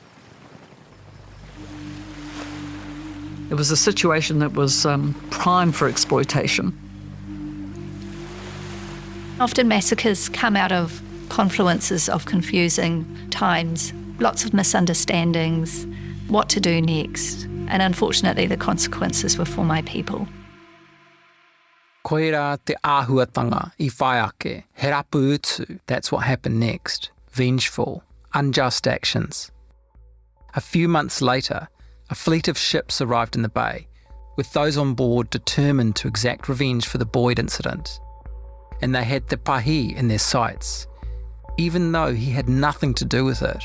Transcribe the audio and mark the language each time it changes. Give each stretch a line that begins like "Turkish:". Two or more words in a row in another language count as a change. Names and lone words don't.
English: It was a situation that was prime for exploitation. Often massacres come out of confluences of confusing times, lots of misunderstandings, what to do next, and unfortunately the consequences were for my people.
Māori: Koira te āhuatanga I whai ake, he rapu utu,
English: that's what happened next. Vengeful, unjust actions. A few months later, a fleet of ships arrived in the bay, with those on board determined to exact revenge for the Boyd incident. And they had Te Pahi in their sights, even though he had nothing to do with it.